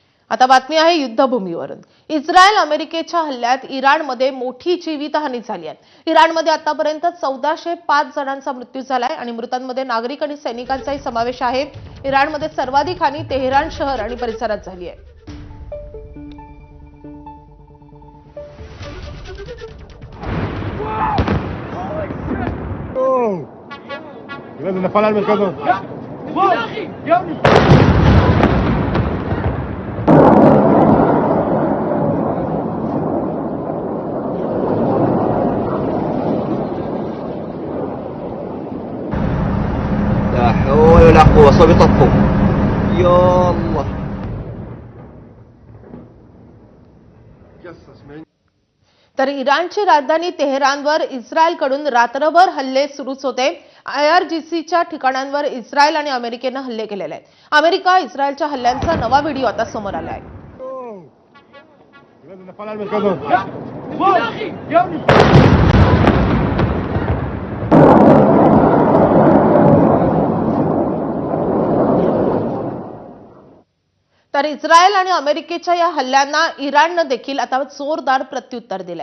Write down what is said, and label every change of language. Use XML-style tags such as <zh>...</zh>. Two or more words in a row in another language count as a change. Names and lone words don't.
<mr>आता बातमी आहे युद्धभूमीवरून। इस्रायल अमेरिकेच्या हल्ल्यात इराणमध्ये मोठी जीवितहानी झाली आहे। इराणमध्ये आतापर्यंत 1405 जणांचा मृत्यू झालाय आणि मृतांमध्ये नागरिक आणि सैनिकांचाही समावेश आहे। इराणमध्ये सर्वाधिक हानी तेहरान शहर आणि परिसरात झाली आहे।</mr> <ar>لازم نفعل على المركز. لا حول ولا قوة صوب يطفوا يا الله.</ar> <mr>तर इराणची राजधानी तेहरानवर इस्रायलकडून रात्रभर हल्ले सुरूच होते। IRGCच्या ठिकाणांवर इस्रायल आणि अमेरिकेने हल्ले केलेले आहेत। अमेरिका इस्रायलच्या हल्ल्यांचा नवा व्हिडिओ आता समोर आला आहे।</mr> <ar>لازم نفعل على المركز.</ar> <mr>तर इस्रायल आणि अमेरिकेच्या या हल्ल्यांना इराणने देखील आता जोरदार प्रत्युत्तर दिलंय।</mr>